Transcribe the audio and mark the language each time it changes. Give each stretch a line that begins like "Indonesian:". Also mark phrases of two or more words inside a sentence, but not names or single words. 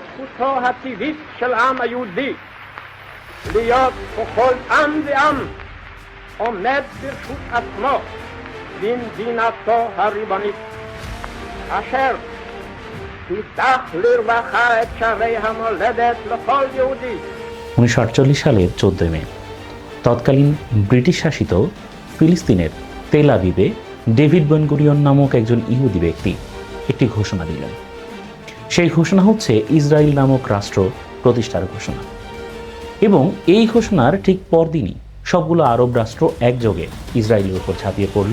Hebrew: זכותו הטבעית של העם היהודי להיות ככל עם ועם עומד ברשות עצמו במדינתו הריבונית, אשר תפתח לרווחה את שערי המולדת לכל יהודי।
Bangla: 1948 সালের 14 মে তৎকালীন ব্রিটিশ শাসিত ফিলিস্তিনের তেল আবিবে ডেভিড বেন গুরিয়ন নামক একজন ইহুদি ব্যক্তি একটি ঘোষণা দিলেন। সেই ঘোষণা হচ্ছে ইসরায়েল নামক রাষ্ট্র প্রতিষ্ঠার ঘোষণা, এবং এই ঘোষণার ঠিক পরদিনই সবগুলো আরব রাষ্ট্র একযোগে ইসরায়েলের উপর ঝাঁপিয়ে পড়ল।